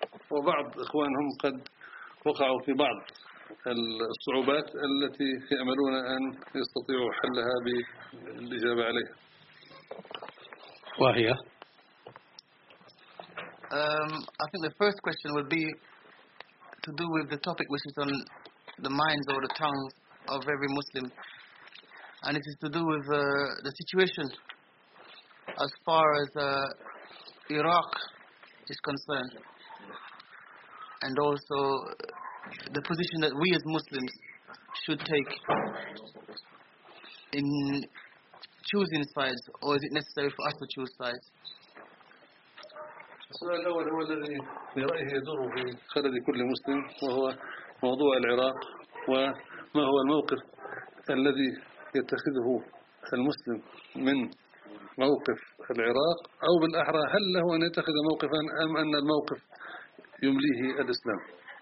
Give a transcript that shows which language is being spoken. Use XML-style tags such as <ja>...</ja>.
<ar>وبعض إخوانهم قد وقعوا في بعض الصعوبات التي يأملون أن يستطيعوا حلها بالإجابة عليها، وهي</ar> <en>I think the first question would be to do with the topic which is on the minds or the tongues of every Muslim, and it is to do with the situation as far as Iraq is concerned, and also the position that we as Muslims should take in choosing sides, or is it necessary for us to choose sides?</en> <ar>السؤال الأول هو الذي برأيه يدور في خلد كل مسلم، وهو موضوع العراق، وما هو الموقف الذي يتخذه المسلم من موقف العراق، أو بالأحرى هل له أن يتخذ موقفا أم أن الموقف يمليه الإسلام؟</ar>